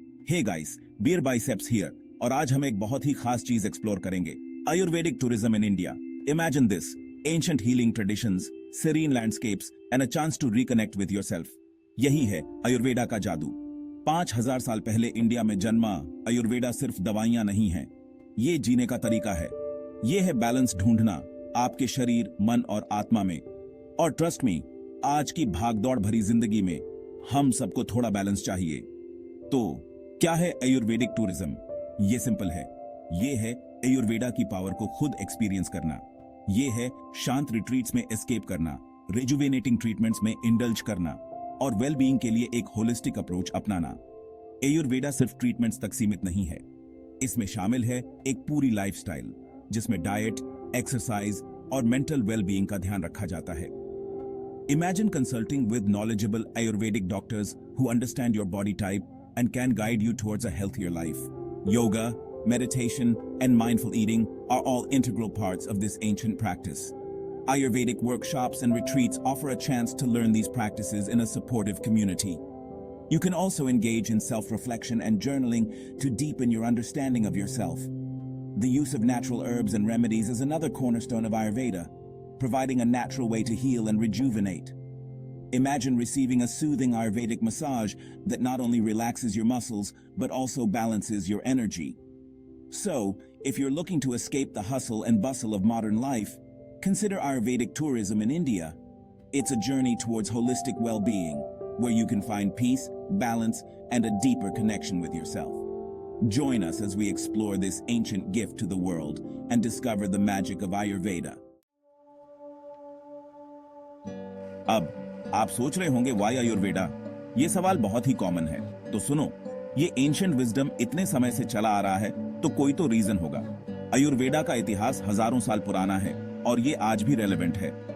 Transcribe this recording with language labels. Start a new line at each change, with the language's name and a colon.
English: Hey guys, Beer Biceps here.
Hindi: और आज हम एक बहुत ही खास चीज एक्सप्लोर करेंगे, Ayurvedic tourism in India.
English: Imagine this, ancient healing traditions, serene landscapes and a chance to reconnect with yourself।
Hindi: यही है आयुर्वेदा का जादू। 5000 साल पहले इंडिया में जन्मा आयुर्वेदा सिर्फ दवाइयां नहीं है, ये जीने का तरीका है। ये है बैलेंस ढूंढना आपके शरीर, मन और आत्मा में। और ट्रस्ट मी, आज की भागदौड़ भरी जिंदगी में हम सबको थोड़ा बैलेंस चाहिए। तो क्या है आयुर्वेदिक टूरिज्म? ये सिंपल है, ये है आयुर्वेदा की पावर को खुद एक्सपीरियंस करना। ये है शांत रिट्रीट्स में एस्केप करना, रिजुवेनेटिंग ट्रीटमेंट्स में इंडल्ज करना और वेल बीइंग के लिए एक होलिस्टिक अप्रोच अपनाना। आयुर्वेदा सिर्फ ट्रीटमेंट्स तक सीमित नहीं है, इसमें शामिल है एक पूरी लाइफस्टाइल जिसमें डाइट, एक्सरसाइज और मेंटल वेल बीइंग का ध्यान रखा जाता है।
English: Imagine consulting with knowledgeable Ayurvedic doctors who understand your body type and can guide you towards a healthier life. Yoga, meditation, and mindful eating are all integral parts of this ancient practice. Ayurvedic workshops and retreats offer a chance to learn these practices in a supportive community. You can also engage in self-reflection and journaling to deepen your understanding of yourself. The use of natural herbs and remedies is another cornerstone of Ayurveda, providing a natural way to heal and rejuvenate. Imagine receiving a soothing Ayurvedic massage that not only relaxes your muscles, but also balances your energy. So, if you're looking to escape the hustle and bustle of modern life, consider Ayurvedic tourism in India. It's a journey towards holistic well-being, where you can find peace, balance, and a deeper connection with yourself. Join us as we explore this ancient gift to the world and discover the magic of Ayurveda.
Hindi: अब आप सोच रहे होंगे Y Ayurveda? ये सवाल बहुत ही common है, तो सुनो, ये एंशिएंट विजडम इतने समय से चला आ रहा है तो कोई तो रीजन होगा। आयुर्वेदा का इतिहास हजारों साल पुराना है और ये आज भी रेलेवेंट है।